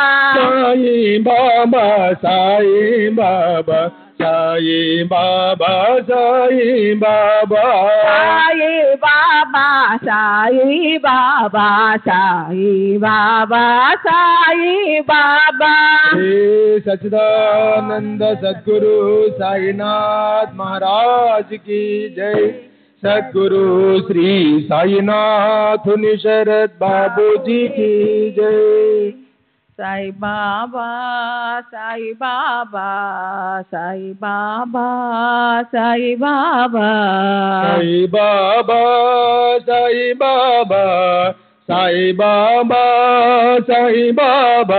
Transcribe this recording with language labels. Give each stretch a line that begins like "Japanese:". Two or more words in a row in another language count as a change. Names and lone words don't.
Hindi: Sai Baba, Sai Baba, Sai Baba, Sai Baba. Sai Baba, Sai Baba, Sai Baba, Sai Baba. श्री सच्चिदानंद सद्गुरु साईनाथ महाराज की जय। सद्गुरु श्री साईनाथ निशरद बाबू जी की जय। Sai Baba, Sai Baba, Sai Baba, Sai Baba. Sai Baba, Sai Baba, Sai Baba, Sai Baba.